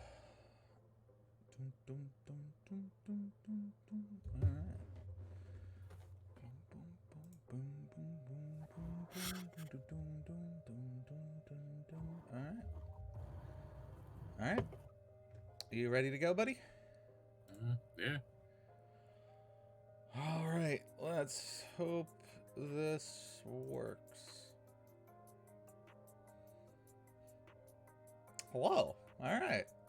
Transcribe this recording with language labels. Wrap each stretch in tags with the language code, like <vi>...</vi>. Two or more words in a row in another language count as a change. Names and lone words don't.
<en>Dum, dum, dum, dum, dum, dum, dum. Alright. Boom, boom, boom, boom, boom, boom, boom, boom, dum, dum, dum, dum, dum. Alright. Alright. You ready to go, buddy? Yeah. Alright. Let's hope this works. Hello. Alright.</en>